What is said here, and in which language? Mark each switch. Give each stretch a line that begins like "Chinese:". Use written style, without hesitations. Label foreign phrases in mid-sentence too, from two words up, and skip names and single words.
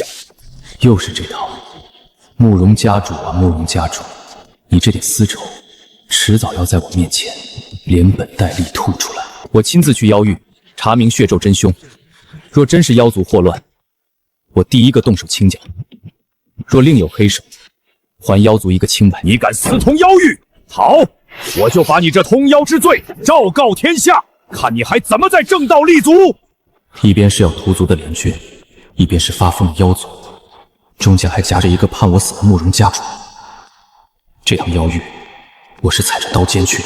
Chinese: 又是這套，慕容家主啊，慕容家主，你這點私仇，遲早要在我面前連本帶利吐出來。我親自去妖域查明血咒真凶，若真是妖族禍亂，我第一個動手清剿；若另有黑手，還妖族一個清白。你敢私通妖域，好，我就把你這通妖之罪昭告天下，看你還怎麼在正道立足。一邊是要屠族的聯軍，一邊是發瘋的妖族，中間還夾着一個盼我死的慕容家主。這趟妖域，我是踩着刀尖去的。